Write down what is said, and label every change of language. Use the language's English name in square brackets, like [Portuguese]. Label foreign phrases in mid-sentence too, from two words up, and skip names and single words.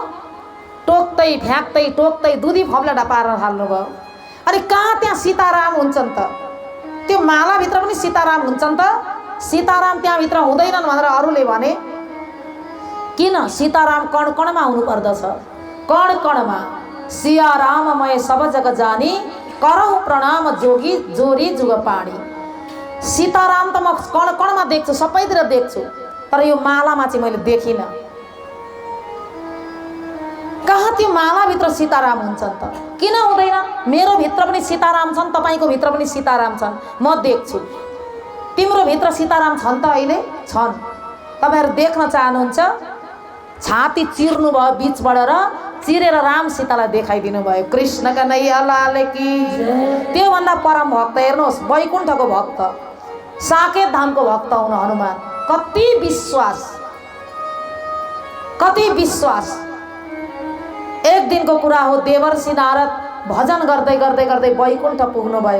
[Nepali] टोक्दै फ्याक्दै दुधी फब्लाडा पार्न थाल्नुभयो। अनि कहाँ त्यहाँ सीताराम हुन्छन् त? त्यो मालाभित्र पनि सीताराम हुन्छन् त? सीताराम त्यहाँभित्र हुँदैनन् भनेर अरूले भने। किन? सीताराम कण कणमा हुनुपर्दछ, कण कणमा। [Awadhi] सिया राममय सब जग जानी, करहु प्रणाम जोगी जोरी जुग पाणी। [Nepali] सीताराम त म कण कणमा देख्छु, सबैतिर देख्छु, तर यो मालामा चाहिँ मैले देखिनँ। कहाँ त्यो मालाभित्र सीताराम हुन्छन् त? किन हुँदैन? मेरो भित्र पनि सीताराम छन्, तपाईँको भित्र पनि सीताराम छन्, म देख्छु। तिम्रो भित्र सीताराम छन् त? अहिले छन्। तपाईँहरू देख्न चाहनुहुन्छ? छाती चिर्नु भयो बिचबाट र चिरेर राम सीतालाई देखाइदिनु भयो। कृष्ण कन्हैया लाल की। त्योभन्दा परम भक्त हेर्नुहोस्, वैकुण्ठको भक्त, साकेत धामको भक्त हुनु हनुमान। कति विश्वास। एक दिनको कुरा हो, देवर्षि नारद भजन गर्दै वैकुण्ठ पुग्नुभयो।